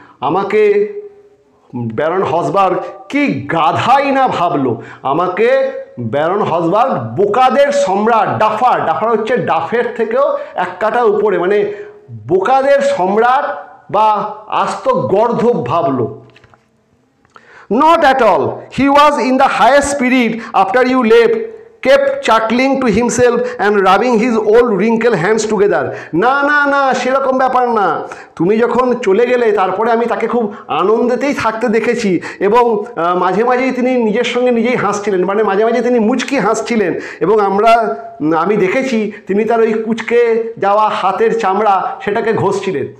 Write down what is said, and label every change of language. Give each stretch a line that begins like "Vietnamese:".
Bangla: আমাকে ব্যারন হসবার্গ কি গাধাই না ভাবলো। আমাকে ব্যারন হসবার্গ বোকাদের সম্রাট, ডাফার, ডাফার হচ্ছে ডাফের থেকেও এক কাটা উপরে, মানে বোকাদের সম্রাট বা আস্ত গর্ধব ভাবলো।
English: Not at all. He was in the highest spirit after you left, kept chuckling to himself and rubbing his old wrinkled hands together.
Bangla: না না না, সেরকম ব্যাপার না। তুমি যখন চলে গেলে তারপরে আমি তাকে খুব আনন্দেতেই থাকতে দেখেছি এবং মাঝে মাঝেই তিনি নিজের সঙ্গে নিজেই হাসছিলেন, মানে মাঝে মাঝে তিনি মুচকি হাসছিলেন এবং আমি দেখেছি তিনি তার ওই কুচকে যাওয়া হাতের চামড়া সেটাকে ঘষছিলেন।